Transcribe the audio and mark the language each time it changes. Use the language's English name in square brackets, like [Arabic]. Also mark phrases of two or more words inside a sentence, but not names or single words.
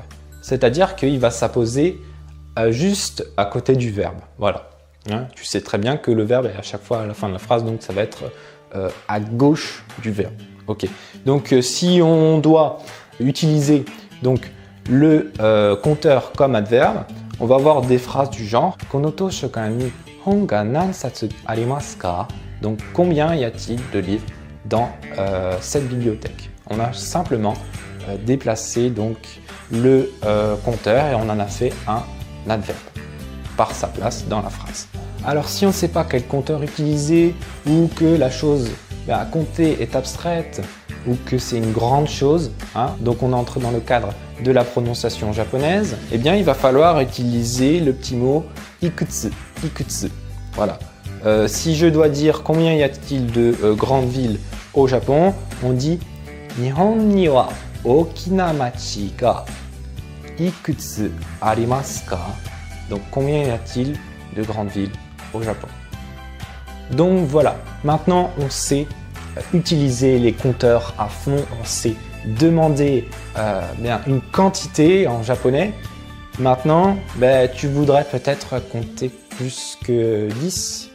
[French] C'est-à-dire qu'il va s'apposer juste à côté du verbe. Voilà. Hein, tu sais très bien que le verbe est à chaque fois à la fin de la phrase, donc ça va être à gauche du verbe. Ok. Donc, si on doit utiliser donc le compteur comme adverbe, on va avoir des phrases du genre [Japanese] この図書館に本が何冊ありますか? [French] Donc, combien y a-t-il de livres dans cette bibliothèque? On a simplement déplacé donc le compteur et on en a fait un adverbe par sa place dans la phrase. Alors, si on ne sait pas quel compteur utiliser ou que la chose à compter est abstraite ou que c'est une grande chose, hein, donc on entre dans le cadre de la prononciation japonaise, eh bien il va falloir utiliser le petit mot ikutsu, ikutsu. Voilà. Si je dois dire combien y a-t-il de grandes villes au Japon, on dit [Japanese] 日本には大きな町がいくつありますか? [French] Donc combien y a-t-il de grandes villes au Japon? Donc voilà, maintenant on sait utiliser les compteurs à fond, on sait demander une quantité en japonais. Maintenant, tu voudrais peut-être compter plus que 10.